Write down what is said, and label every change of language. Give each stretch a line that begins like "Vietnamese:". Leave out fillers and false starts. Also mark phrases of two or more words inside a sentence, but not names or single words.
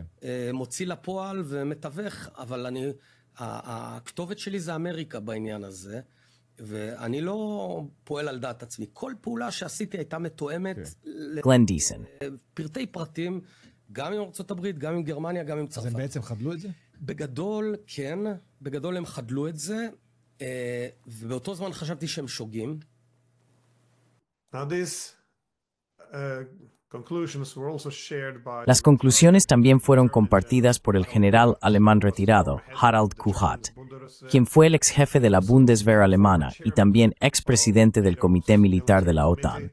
Hebrew: מוציא לפועל ומתווך, אבל הכתובת שלי זה אמריקה בעניין הזה, ואני לא פועל על דעת עצמי. כל פעולה שעשיתי הייתה מתואמת גלן דיסן. פרטי פרטים, גם עם ארצות הברית, גם עם גרמניה, גם עם צרפת. אז הם בעצם חדלו את זה? בגדול, כן. בגדול הם חדלו את זה, ובאותו זמן חשבתי שהם שוגים.
Spanish: Las conclusiones también fueron compartidas por el general alemán retirado, Harald Kuhat, quien fue el ex jefe de la Bundeswehr alemana y también expresidente del Comité Militar de la OTAN.